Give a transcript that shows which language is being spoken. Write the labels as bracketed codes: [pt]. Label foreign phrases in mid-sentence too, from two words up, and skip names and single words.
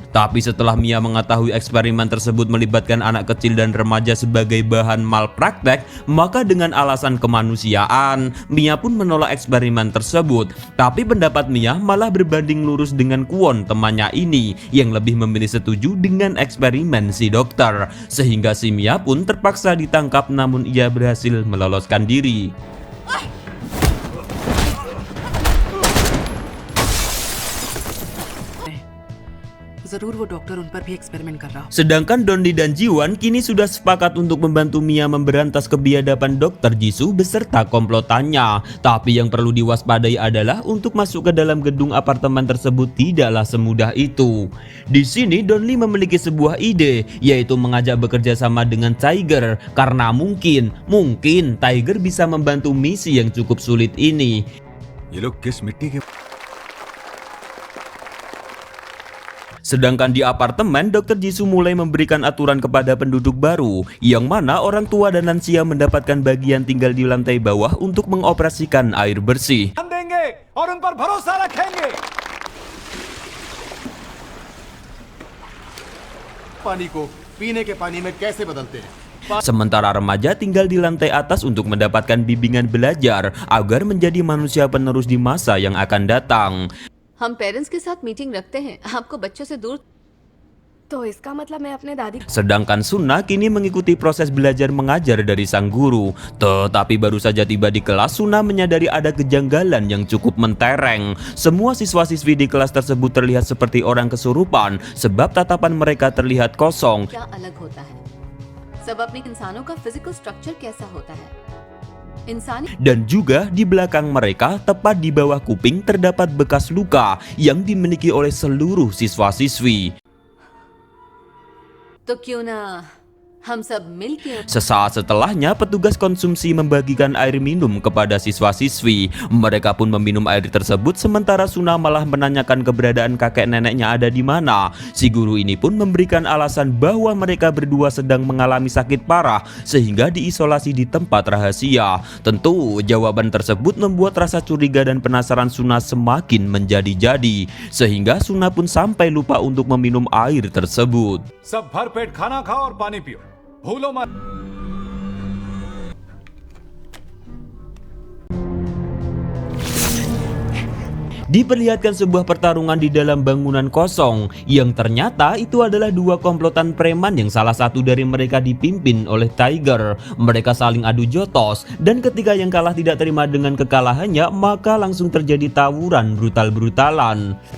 [id] Tapi setelah Mia mengetahui eksperimen tersebut melibatkan anak kecil dan remaja sebagai bahan malpraktek, maka dengan alasan kemanusiaan, Mia pun menolak eksperimen tersebut. Tapi pendapat Mia malah berbanding lurus dengan Kwon, temannya ini, yang lebih memilih setuju dengan eksperimen si dokter, sehingga si Mia pun terpaksa ditangkap namun ia berhasil meloloskan diri. [hi] जरूर वो डॉक्टर उन पर भी एक्सपेरिमेंट कर रहा हो। [id] Sedangkan Donli dan Jiwan kini sudah sepakat untuk membantu Mia memberantas kebiadaban Dr. Jisoo beserta komplotannya. Tapi yang perlu diwaspadai adalah untuk masuk ke dalam gedung apartemen tersebut tidaklah semudah itu. Di sini Donli memiliki sebuah ide, yaitu mengajak bekerja sama dengan Tiger, karena mungkin Tiger bisa membantu misi yang cukup sulit ini. [hi] ये लोग किस मिट्टी के? [id] Sedangkan di apartemen, Dr. Jisoo mulai memberikan aturan kepada penduduk baru, yang mana orang tua dan lansia mendapatkan bagian tinggal di lantai bawah untuk mengoperasikan air bersih. [hi] हम देंगे और उन पर भरोसा रखेंगे। पानी को पीने के पानी में कैसे बदलते हैं। [id] Sementara remaja tinggal di lantai atas untuk mendapatkan bimbingan belajar agar menjadi manusia penerus di masa yang akan datang. [hi] हम पेरेंट्स के साथ मीटिंग रखते हैं, आपको बच्चों से दूर। तो इसका मतलब मैं अपने दादी। [id] Sedangkan Suna kini mengikuti proses belajar mengajar dari sang guru. Tetapi baru saja tiba di kelas, Suna menyadari ada kejanggalan yang cukup mentereng. Semua siswa-siswi di kelas tersebut terlihat seperti orang kesurupan, sebab tatapan mereka terlihat kosong. [hi] क्या अलग होता है? सब अपने इंसानों का [en] physical structure [hi] कैसा होता है? इंसानी [id] Dan juga di belakang mereka, tepat di bawah kuping, terdapat bekas luka yang dimiliki oleh seluruh siswa-siswi. [hi] तो क्यों ना हम सब मिलके [id] Sesaat setelahnya, petugas konsumsi membagikan air minum kepada siswa-siswi. Mereka pun meminum air tersebut, sementara Suna malah menanyakan keberadaan kakek neneknya ada di mana. Si guru ini pun memberikan alasan bahwa mereka berdua sedang mengalami sakit parah sehingga diisolasi di tempat rahasia. Tentu jawaban tersebut membuat rasa curiga dan penasaran Suna semakin menjadi-jadi, sehingga Suna pun sampai lupa untuk meminum air tersebut. [hi] सब भरपेट खाना खाओ और पानी पियो, भूलो मत। [id] diperlihatkan sebuah pertarungan di dalam bangunan kosong yang ternyata itu adalah dua komplotan preman yang salah satu dari mereka dipimpin oleh Tiger. Mereka saling adu jotos dan ketika yang kalah tidak terima dengan kekalahannya, maka langsung terjadi tawuran brutal-brutalan.